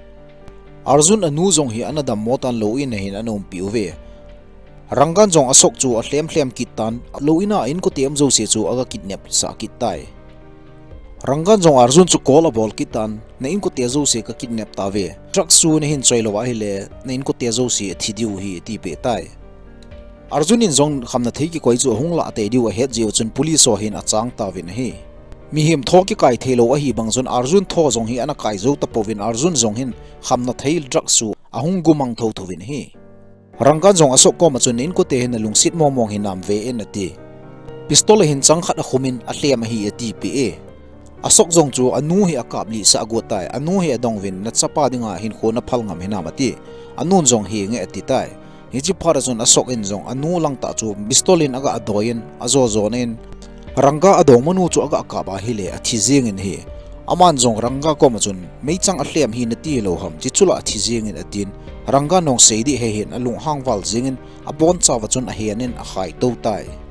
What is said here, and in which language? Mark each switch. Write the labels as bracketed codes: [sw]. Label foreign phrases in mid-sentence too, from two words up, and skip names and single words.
[tcz] Arjun anu zong hi anada motan lo in hin anom piuwe rangan jong asok chu a hlem kitan loina in ko tem zo se chu aga kidnap sa kitai rangan jong Arjun chu call bol kitan na in ko te zo se ka kidnap tawe truck su ne hin choilo wa hile na in ko te zo se thidiu hi ti pe tai Arjun in jong khamna thei ki koi chu hungla te diu a het jiu chun police so hin a chang tawin hi mi him thoki kai thelo a hi bang chun Arjun tho jong hi ana kai zo tapovin Arjun jong hin khamna thei drug su ahung gumang tho thovin hi rangan jong asok ko machun in ko te hin lungsit mong hinam ve en ati pistol hin chang khat a khumin a hlem hi ati pe asok jong chu anu hi akap li sa agotai anu hi adongwin na chapa dinga hin khona phalngam hinam ati anun jong hi nge ati tai hi chi pharazun asok in jong anu lang ta chu pistolin aga adoin azo zonen ranga adong manu chu aga akaba hile athi jing in hi aman jong ranga ko machun meichang a hlem hi na ti lo ham chi chula athi jing in atin ranga nong seidi he hin alung hangwal jingin abon chawa chun a hianin a khai to tai